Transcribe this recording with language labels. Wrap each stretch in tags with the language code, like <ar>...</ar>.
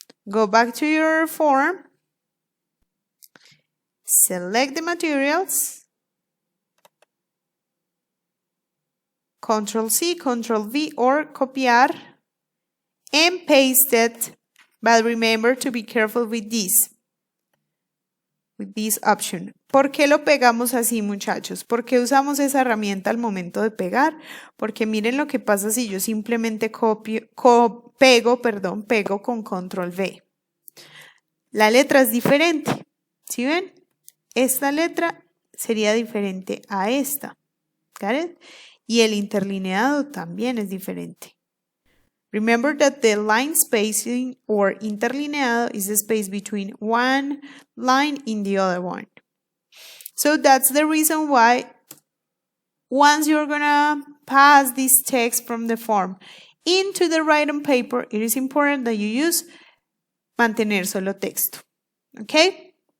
<en>Go back to your form, select the materials, Ctrl+C, Ctrl+V, or copiar, and paste it But remember to be careful with this option.</en> <es>¿Por qué lo pegamos así, muchachos? ¿Por qué usamos esa herramienta al momento de pegar? Porque miren lo que pasa si yo simplemente pego con control V. La letra es diferente. ¿Sí ven? Esta letra sería diferente a esta.</es> <en>¿Got it?</en> <es>Y el interlineado también es diferente.</es> <en>Remember that the line spacing or interlineado is the space between one line and the other one. So that's the reason why once you're gonna pass this text from the form into the writing paper, it is important that you use</en> <es>mantener solo texto.</es> <en>Okay?</en>